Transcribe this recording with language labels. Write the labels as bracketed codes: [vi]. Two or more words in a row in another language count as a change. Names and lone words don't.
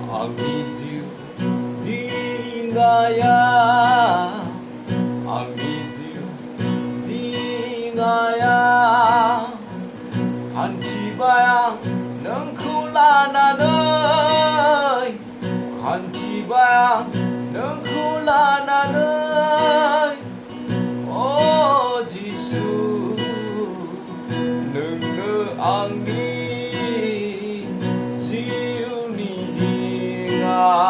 [en] miss you [brx] di ngaya, [en] I miss you [brx] di ngaya. Hantibaya nोंखौ लानानै, हान्थिबाय नोंखौ लानानै, अ जिसु नोंनो आंनि जिउनि दिङा।